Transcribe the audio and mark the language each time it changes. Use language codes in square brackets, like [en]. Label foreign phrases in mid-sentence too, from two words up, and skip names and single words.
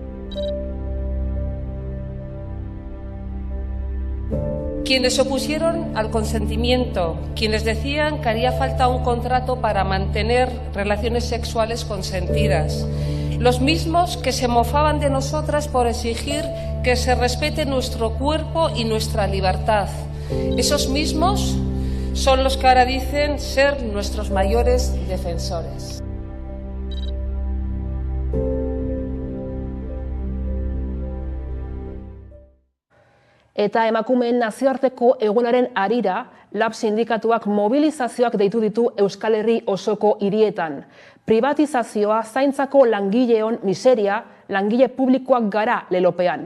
[es] Quienes se opusieron al consentimiento, quienes decían que haría falta un contrato para mantener relaciones sexuales consentidas, los mismos que se mofaban de nosotras por exigir que se respete nuestro cuerpo y nuestra libertad. Esos mismos son los que ahora dicen ser nuestros mayores defensores. [eu] Eta emakumeen nazioarteko egunaren harira, LAB sindikatuak mobilizazioak deitu ditu Euskal Herri osoko hirietan. Privatizazioa, zaintzako langileon miseria, langile publikoak gara lelopean.